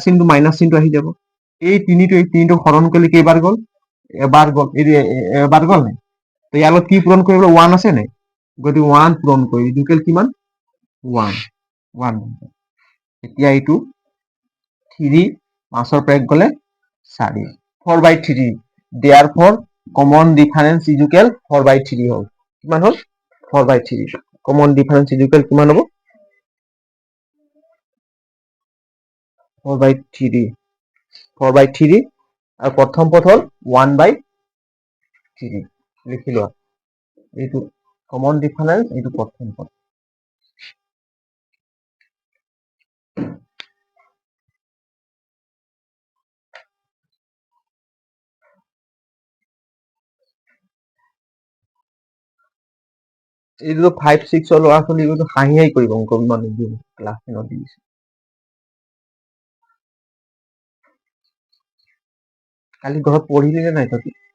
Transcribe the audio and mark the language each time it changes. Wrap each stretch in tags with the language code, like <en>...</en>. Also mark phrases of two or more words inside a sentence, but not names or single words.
<as>চিহ্নটো আহি যাব এই 3টো হৰণ কৰিলে কেইবাৰ গল এবাৰ গল এবাৰ গল নাই তো ইয়াৰ লগত কি পূৰণ কৰিব 1 আছে নাই গতিকে 1 পূৰণ কৰি ইকুৱেল কিমান 1 এতিয়া এইটো 3 5ৰ পৰা 1 গ'লে 4 4/3</as> <en>therefore common difference is equal 4/3</en> <as>হ'ল কিমান হ'ল 4/3</as> <en>common difference is equal</en> <as>কিমান হ'ব 4/3 4/3 আৰু প্ৰথম পদ হ'ল 1/3 লিখি লোৱা এইটো</as> <en>common difference</en> <as>এইটো প্ৰথম পদ এইটো 5 6 ৰ ল'ৰা ছোৱালী এইটো হাঁহি কৰিব অংক মানে দিম ক্লাছ 10 দিছে কালি ঘৰত পঢ়িলি নে নাই তই</as>